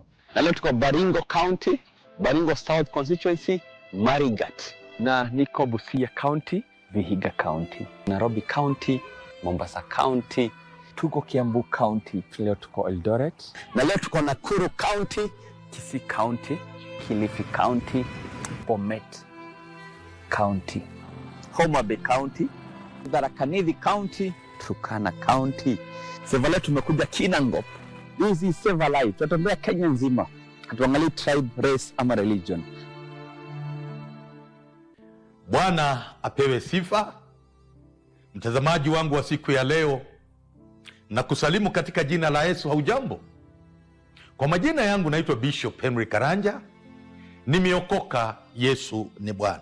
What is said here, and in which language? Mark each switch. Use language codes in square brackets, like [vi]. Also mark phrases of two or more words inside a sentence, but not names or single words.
[sw] Na leo tuko Baringo County, Baringo South Constituency, Marigat. Na niko Busia County, Vihiga County, Nairobi County, Mombasa County, tuko Kiambu County, leo tuko Eldoret. Na leo tuko Nakuru County, Kisii County, Kilifi County, Bomet County, Homa Bay County, Tharaka Nithi County, Turkana County. Save Life tumekuja Kinangop. [en] This is Save Life. [sw] Tutatembea Kenya nzima. Hatuangalii [en] tribe, race [sw] ama religion. Bwana apewe sifa. Mtazamaji wangu wa siku ya leo, na kusalimu katika jina la Yesu. Haujambo? Kwa majina yangu naitwa Bishop Henry Karanja. Nimeokoka, Yesu ni Bwana.